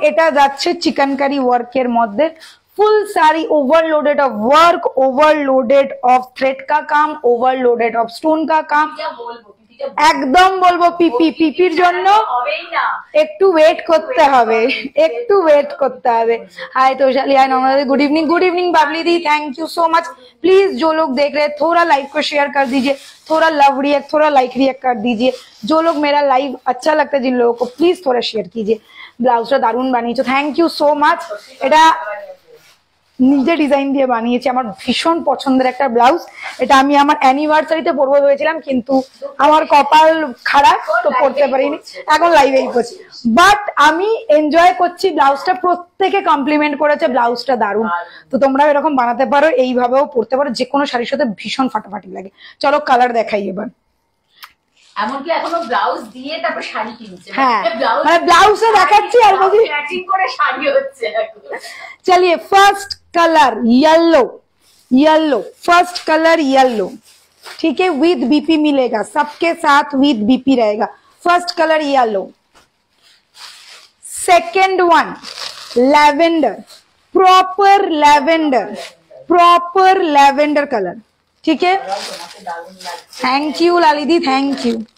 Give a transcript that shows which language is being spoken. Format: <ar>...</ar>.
<bn>এটা যাচ্ছে চিকনকারি ওয়ার্কের মধ্যে, ফুল</bn> <hi>sari overloaded of work, overloaded of thread का काम,</hi> <bn>ओवरलोडेड ऑफ स्टोन का काम, একদম বলবো পিপি, পিপির জন্য একটু ওয়েট করতে হবে, একটু ওয়েট করতে হবে।</bn> <en>Hi Toshali, hi normal, good evening, good evening Babli di, thank you so much.</en> <hi>Please जो लोग देख रहे हैं थोड़ा लाइव को शेयर कर दीजिए, थोड़ा लव रिएक्ट, थोड़ा लाइक रिएक्ट कर दीजिए, जो लोग मेरा लाइव अच्छा लगता है जिन लोगों को, प्लीज थोड़ा शेयर कीजिए।</hi> <bn>ব্লাউজটা দারুণ বানিয়েছো, থ্যাংক ইউ সো মাচ। এটা নিজে ডিজাইন দিয়ে বানিয়েছি, আমার ভীষণ পছন্দের একটা ব্লাউজ, এটা আমি আমার অ্যানিভার্সারিতে পরবো ভেবেছিলাম কিন্তু আমার কপাল খারাপ তো পরতে পারিনি, এখন লাইভেই করছি, বাট আমি এনজয় করছি। ব্লাউজটা প্রত্যেকে কমপ্লিমেন্ট করেছে, ব্লাউজটা দারুণ, তো তোমরা এরকম বানাতে পারো, এইভাবেও পরতে পারো, যে কোনো শাড়ির সাথে ভীষণ ফাটাফাটি লাগে। চলো কালার দেখাই এবার। এমনকি এখনো ব্লাউজ দিয়ে তারপর শাড়ি কিনছে, হ্যাঁ মানে ব্লাউজে দেখাচ্ছি আর বলছি ম্যাচিং করে শাড়ি হচ্ছে।</bn> <hi>चलिए first colour yellow, yellow first colour yellow, ठीक है, विद बीपी मिलेगा, सबके साथ विद बीपी रहेगा। First colour yellow, second one lavender, proper lavender, proper lavender colour, ठीक है, थैंक यू लालिदी, थैंक यू।</hi>